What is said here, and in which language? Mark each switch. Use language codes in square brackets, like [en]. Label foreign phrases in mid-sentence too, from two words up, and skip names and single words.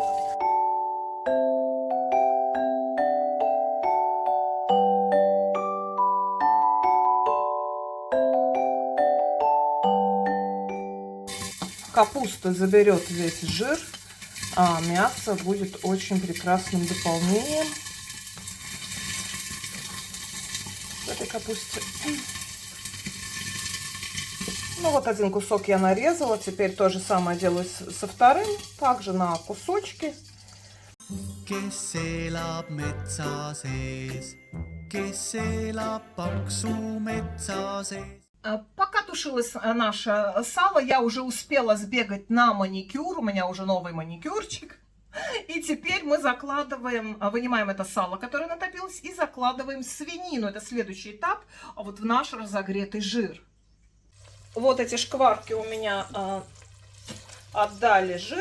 [ru] Капуста заберет весь жир, а мясо будет очень прекрасным дополнением в этой капусте. Ну вот один кусок я нарезала, теперь то же самое делаю со вторым, также на кусочки. [et] Kes elab metsa sees, kes elab paksu metsa sees. [ru] Пока тушилось наше сало, я уже успела сбегать на маникюр. У меня уже новый маникюрчик. И теперь мы закладываем, вынимаем это сало, которое натопилось, и закладываем свинину. Это следующий этап, вот в наш разогретый жир. Вот эти шкварки у меня отдали жир.